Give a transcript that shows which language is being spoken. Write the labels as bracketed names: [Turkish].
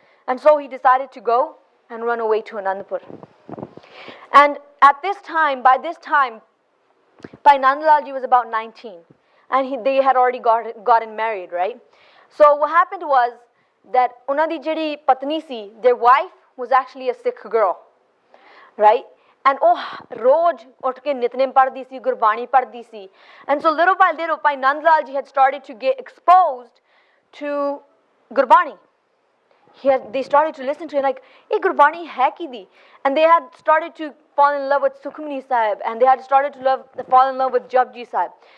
[English] And so he decided to go and run away to Anandpur. And by this time, Bhai Nand Lal ji was about 19, and they had already gotten married, right? So what happened was that [Punjabi] ਉਹਨਾਂ ਦੀ ਜਿਹੜੀ ਪਤਨੀ ਸੀ, [English] their wife was actually a Sikh girl, right? [Punjabi] And ਉਹ ਰੋਜ਼ ਉੱਠ ਕੇ ਨਿਤਨੇਮ ਪੜ੍ਹਦੀ ਸੀ, ਗੁਰਬਾਣੀ ਪੜ੍ਹਦੀ ਸੀ. [English] And so little by little, Bhai Nand Lal ji had started to get exposed to Gurbani. They started to listen to it like, hey, [Punjabi] Gurbani hai ki di? [English] And they had started to fall in love with Sukhmani Sahib, and they had started to fall in love with Japji Sahib.